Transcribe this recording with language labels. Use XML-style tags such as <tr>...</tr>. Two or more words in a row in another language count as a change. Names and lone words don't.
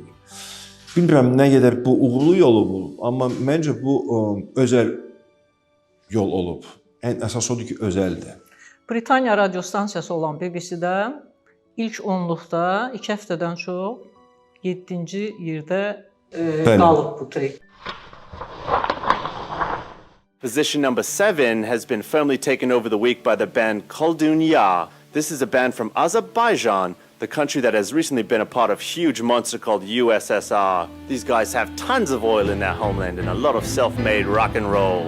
<az>Bilmirəm nə qədər bu uğurlu yol olub, amma məncə bu özəl yol olub. Ən əsas odur ki, özəldir. Britaniya radio stansiyası olan BBC-də ilk 10-luqda 2 həftədən çox 7-ci yerdə qalıb bu trek.</az> <en>Position number 7 has been firmly taken over the week by the band Kol Dünya. This is a band from Azerbaijan, the country that has recently been a part of a huge monster called USSR. These guys have tons of oil in their homeland and a lot of self-made rock and roll.</en>